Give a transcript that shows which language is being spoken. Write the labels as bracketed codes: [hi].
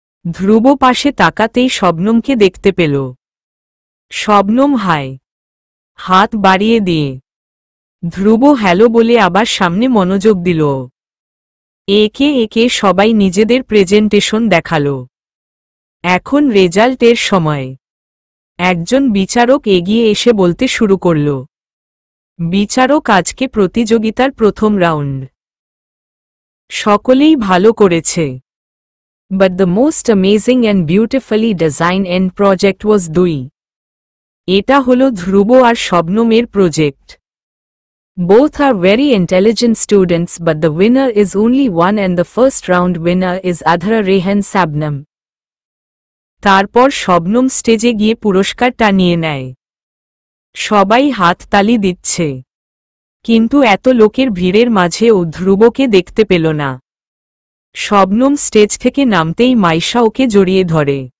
[bn] ধ্রুব পাশে তাকাতেই শবনমকে দেখতে পেল। শবনম হাই হাত বাড়িয়ে দিয়ে ধ্রুব হ্যালো বলে আবার সামনে মনোযোগ দিল। একে একে সবাই নিজেদের প্রেজেন্টেশন দেখালো। এখন রেজাল্টের সময়। একজন বিচারক এগিয়ে এসে বলতে শুরু করল, বিচারক, আজকে প্রতিযোগিতার প্রথম রাউন্ড। সকলেই ভালো করেছে। [en] But the most amazing and beautifully designed end project was 2. [bn] এটা হলো ধ্রুব আর শবনমের project. [en] Both are very intelligent students, but the winner is only one and the first round winner is Adhara Rehan Sabnam. [bn] তারপর শবনম স্টেজে গিয়ে পুরস্কারটা নিয়ে নেয়। সবাই হাততালি দিচ্ছে, কিন্তু এত লোকের ভিড়ের মাঝে ও ধ্রুবকে দেখতে পেল না। শবনম স্টেজ থেকে নামতেই মাইশা ওকে জড়িয়ে ধরে।